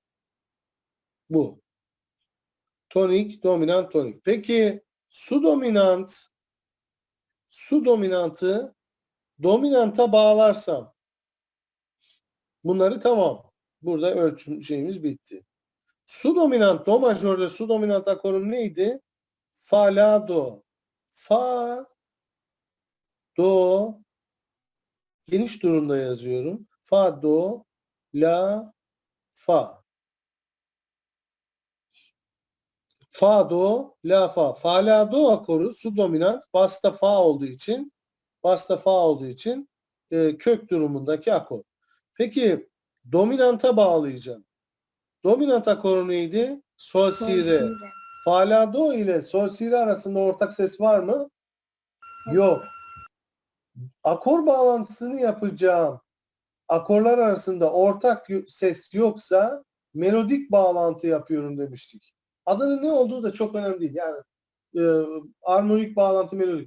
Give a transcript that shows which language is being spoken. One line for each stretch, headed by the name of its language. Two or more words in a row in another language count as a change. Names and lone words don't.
Turkish: Bu. Tonik, dominant, tonik. Peki su dominantı dominanta bağlarsam bunları tamam. Burada ölçüm şeyimiz bitti. Su dominant, do majörde su dominant akorum neydi? Fa, la, do. Fa, do, geniş durumda yazıyorum. Fa, do, la, fa. Fa, do, la, fa. Fa, la, do akoru su dominant. Basta fa olduğu için kök durumundaki akor. Peki dominanta bağlayacağım. Dominant akoru neydi? Sol, si, re. Fa, la, do ile sol, si, re arasında ortak ses var mı? Yok. Akor bağlantısını yapacağım akorlar arasında ortak ses yoksa melodik bağlantı yapıyorum demiştik. Adının ne olduğu da çok önemli değil. Yani armonik bağlantı, melodik.